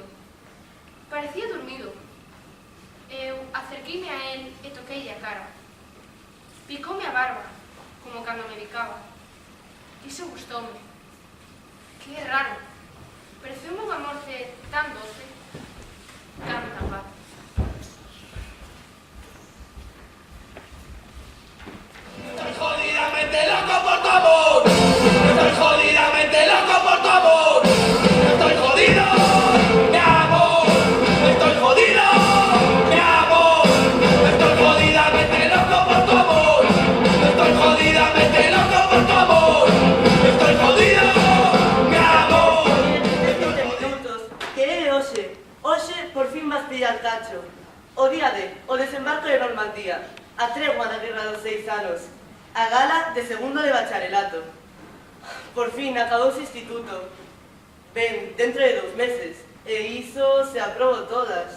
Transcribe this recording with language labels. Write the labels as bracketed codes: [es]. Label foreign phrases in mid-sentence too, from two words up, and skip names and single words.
[gl] Parecía dormido. Eu acerqueime a él e toqueille a cara. Picoume a barba, como cando me bicaba. Iso gustoume. Que raro. Pareceume unha morte tan doce, tanta paz. [es] Estoy jodidamente loco por tu amor. Estoy jodidamente loco por tu amor. Estoy jodido, mi amor. Estoy jodido, mi amor. Estoy jodidamente loco por tu amor. Estoy jodidamente loco por tu amor. Estoy jodido, mi amor. [gl] 20 minutos, que é hoxe. Hoxe por fin vas pillar cacho. O día o desembarco de Normandía, a tregua da guerra dos 6 anos, a gala de segundo de bacharelato. Por fin acabouse o instituto. Ben, dentro de 2 meses. E iso se aprobou todas.